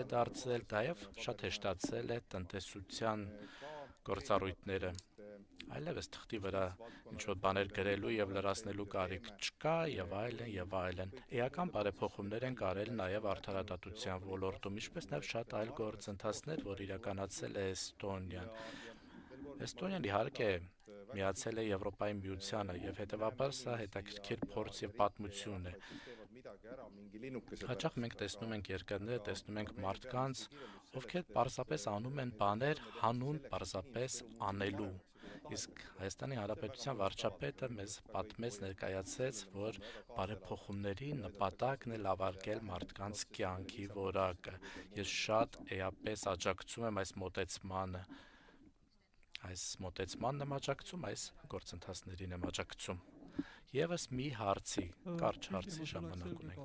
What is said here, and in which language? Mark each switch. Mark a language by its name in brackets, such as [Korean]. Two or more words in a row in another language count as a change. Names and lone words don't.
[Armenian] դարձել, նաեւ շատ հեշտացել է տնտեսության գործառույթները։ Այլևս թղթի վրա ինչ-որ բաներ գրելու եւ լրացնելու կարիք չկա եւ այլն եւ այլն։ Էական բարեփոխումներ են արել նաեւ արդարադատության ոլորտում, ինչպես նաեւ շատ այլ գործընթացներ, որ իրականացել է Էստոնիան։ Էստոնիան իհարկե միացել է Եվրոպայի միությանը եւ հետեւաբար սա հետաքրքիր փորձ եւ պատմություն է։ [Estonian] midagi ära mingi linnukese [Armenian] Հաճախ մենք տեսնում ենք երկրները, տեսնում ենք մարդկանց, ովքեր պարզապես անում են բաներ հանուն պարզապես անելու։ Իսկ Հայաստանի Հանրապետության վարչապետը մեզ պատմեց, ներկայացրեց, որ բարեփոխումների նպատակն է լավարկել մարդկանց կյանքի որակը։ Ես շատ էապես աջակցում եմ այս մոտեցմանը։ Այս մոտեցմանն եմ աջակցում, այս գործընթացներին եմ աջակցում։ Եվս մի հարցի, կարճ հարցի ժամանակ ունենք։